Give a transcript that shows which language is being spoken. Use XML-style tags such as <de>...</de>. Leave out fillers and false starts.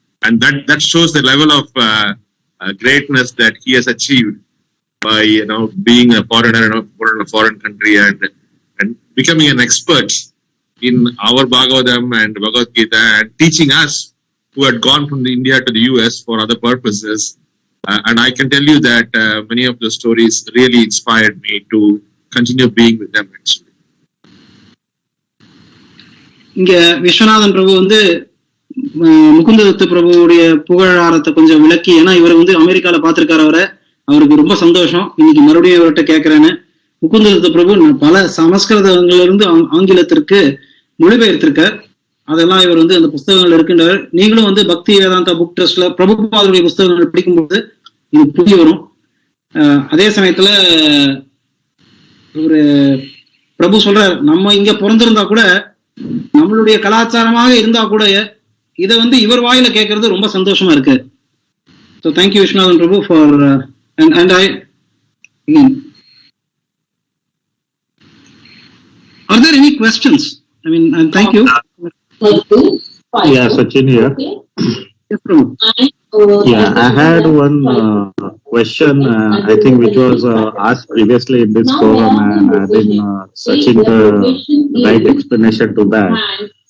<en>And that shows the level of greatness that he has achieved by being a foreigner in a foreign country and becoming an expert in our Bhagavatam and Bhagavad Gita and teaching us who had gone from India to the US for other purposes. And I can tell you that many of the stories really inspired me to continue being with them actually.</en> <ta>இங்க விஸ்வநாதன் பிரபு வந்து முகுந்ததத்து பிரபுவுடைய புகழாரத்தை கொஞ்சம் விளக்கி, ஏன்னா இவர் வந்து அமெரிக்கால பாத்திருக்காரு அவருக்கு ரொம்ப சந்தோஷம். இன்னைக்கு மறுபடியும் இவர்கிட்ட கேட்கிறேன்னு. முகுந்ததத்து பிரபு பல சமஸ்கிருதங்கள்ல இருந்து ஆங்கிலத்திற்கு மொழிபெயர்த்திருக்கார். அதெல்லாம் இவர் வந்து அந்த புஸ்தகங்கள் இருக்கின்றார். நீங்களும் வந்து பக்தி வேதாந்தா புக் ட்ரஸ்ட்ல பிரபுபாதருடைய புஸ்தகங்கள் படிக்கும்போது இது புரிய வரும். அதே சமயத்துல ஒரு பிரபு சொல்றார், நம்ம இங்க பிறந்திருந்தா கூட, நம்மளுடைய கலாச்சாரமாக இருந்தா கூட இதை வந்து இவர் வாயில கேட்கறது ரொம்ப சந்தோஷமா இருக்கு.</ta> <en>So thank you Vishwanathan Prabhu for and I again, are there any questions? I mean, and thank you. Yeah, Sachin here. Yes, Prabhu. Yeah, I had one question, I think, which was asked previously in this forum, and I think Sachin the right explanation to that.</en>